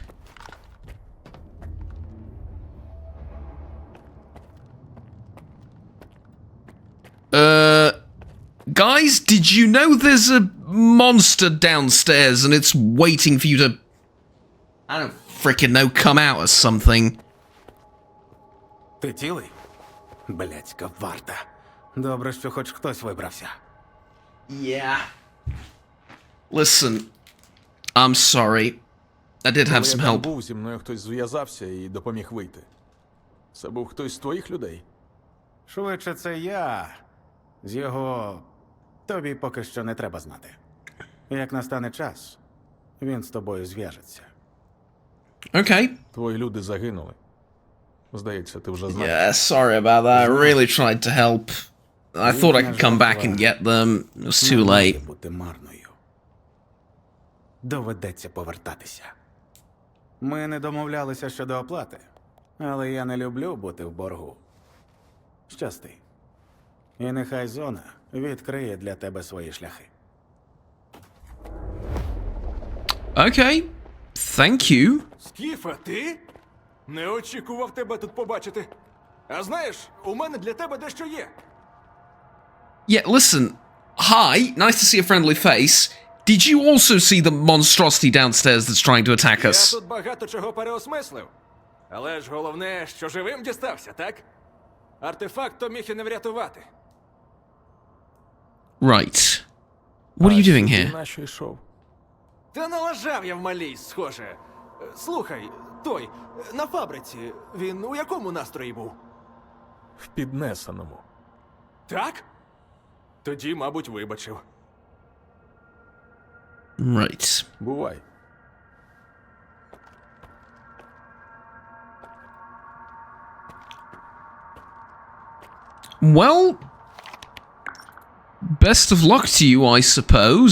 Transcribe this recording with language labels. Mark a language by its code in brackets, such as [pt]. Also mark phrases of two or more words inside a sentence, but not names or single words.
[en] Guys, did you know there's a monster downstairs and it's waiting for you to... I don't frickin' know, come out or something. [uk] Ти цілий? Блядська варта. Добре, що хоч хтось вибрався. [en] Yeah. Listen, I'm sorry. I did have some [uk] Коли я там [en] help. [uk] був, зі мною хтось зв'язався і допоміг вийти. Це був хтось з твоїх людей? Швидше це я. З його... Тобі поки що не треба знати. Як настане час, він з тобою зв'яжеться. [en] Okay. [uk] Твої люди загинули. Здається, ти вже знаєш. [en] Yeah, sorry about that. I really tried to help. I thought I could come back and get them. It was too late. [uk] Не може бути марною. Доведеться повертатися. Ми не домовлялися щодо оплати, але я не люблю бути в боргу. Щасти. І нехай зона відкриє для тебе свої шляхи. [en] Okay. Thank you. [uk] Скіфе, ти? Не очікував тебе тут побачити. А знаєш, у мене для тебе дещо є. [en] Yeah, listen. Hi, nice to see a friendly face. Did you also see the monstrosity downstairs that's trying to attack [uk] Я [en] us? [uk] тут багато чого переосмислив. Але ж головне, що живим дістався, так? Артефакт то міг і не врятувати. [en] Right. What are you doing [uk] Ти [en] here? [uk] нащо йшов? Та налажав я в малій, схоже. Слухай, той, на фабриці, він у якому настрої був? В піднесеному. Так? Тоді, мабуть, вибачив. Right. Бувай. [en] Well, best of luck to you, I suppose.